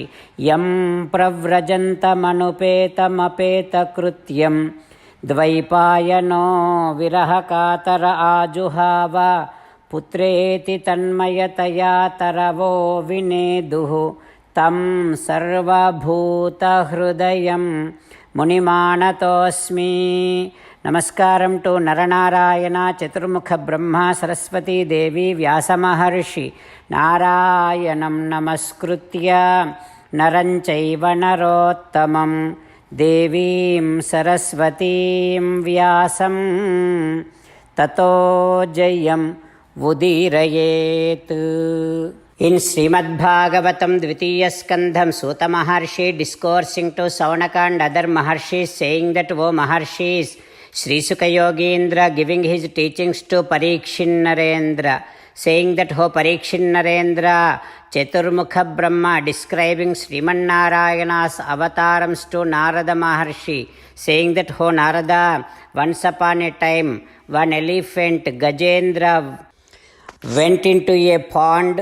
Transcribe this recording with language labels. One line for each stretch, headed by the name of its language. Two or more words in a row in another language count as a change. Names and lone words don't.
Sanskrit: యం ప్రవ్రజంతమనుపేతమపేతకృత్యం ద్వైపాయనో విరహకాతర ఆజుహావ పుత్రేతి తన్మయతయా తరవో వినేదుః తం సర్వభూతహృదయం మునిమానతోస్మి.
Telugu: నమస్కారం టు నరనారాయణ చతుర్ముఖ బ్రహ్మ సరస్వతీదేవి వ్యాసమహర్షి.
Sanskrit: నారాయణం నమస్కృత్య నరం చైవ నరోత్తమం దేవీం సరస్వతీం వ్యాసం తతో జయం ఉదీరయేత్.
English: In Srimad Bhagavatam, Dvitiya Skandham, Suta Maharshi discoursing to Saunaka and other Maharshis, saying that, O Maharshis, Sri Sukha Yogendra giving his teachings to Parikshin Narendra, saying that, O Parikshin Narendra, Chaturmukha Brahma describing Sriman Narayana's avatarams to Narada Maharshi, saying that, O Narada, once upon a time, one elephant, Gajendra, went into a pond.